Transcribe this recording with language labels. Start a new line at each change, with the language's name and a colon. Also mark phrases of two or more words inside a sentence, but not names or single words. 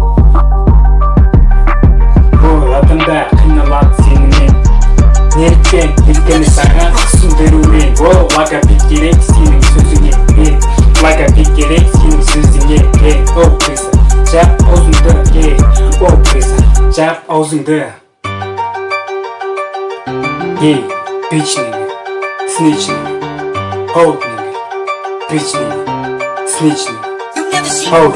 Kazakh: Адамда қиналады сенімен, неліктен өйткені саған түсіндірумен. Логопед керек сенің сөзіңе, логопед керек сенің сөзіңе. Крыса, жап аузыңды, жап аузыңды.
English: Bitch nigga, snitch nigga, hoe nigga, bitch nigga, snitch nigga. You've never seen Oh.